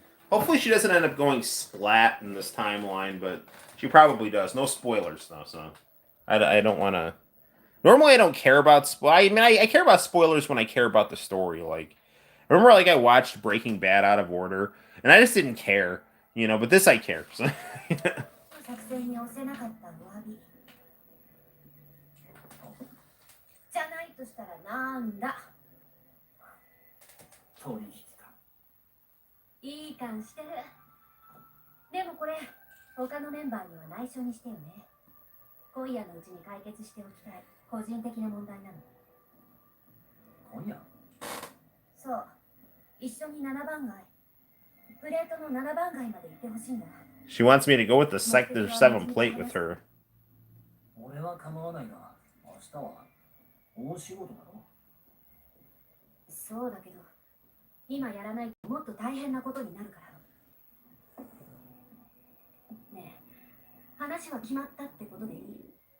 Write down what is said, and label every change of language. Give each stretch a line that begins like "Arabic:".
English: Hopefully, she doesn't end up going splat in this timeline, but she probably does. No spoilers though, so I don't want to. Normally, I don't care about I mean, I care about spoilers when I care about the story. Like, I remember, like I watched Breaking Bad out of order, and I just didn't care, But this I care. So.
Japanese: じゃないとしたらなんだ。取引か。いい感してる。でもこれ他のメンバーには内緒にしてよね。今夜のうちに解決しておきたい個人的な問題なの。今夜？そう。一緒に7番街。プレートの7番街まで行ってほしいんだ。
English: She wants me to go with the sector 7 plate with her.
Japanese: 俺は構わないが、明日は大仕事だろ。そうだけど、今やらないともっと大変なことになるから。ねえ、話は決まったってことでいい？